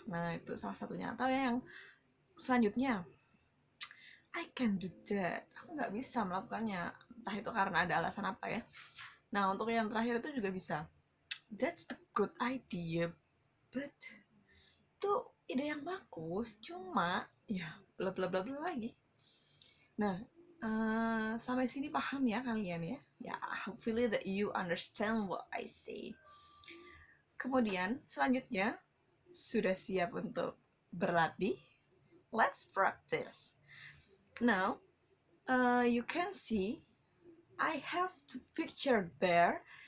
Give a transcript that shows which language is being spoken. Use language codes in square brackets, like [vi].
[id] Nah itu salah satunya. Atau yang selanjutnya, [en] I can do that, [id] aku nggak bisa melakukannya, entah itu karena ada alasan apa ya. Nah untuk yang terakhir itu juga bisa, [en] that's a good idea but [id] itu ide yang bagus, cuma ya bla bla bla bla lagi. Nah sampai sini paham ya kalian ya? [en] Ya, hopefully that you understand what I say. [id] Kemudian selanjutnya, sudah siap untuk berlatih? [en] Let's practice. Now, you can see I have to picture there.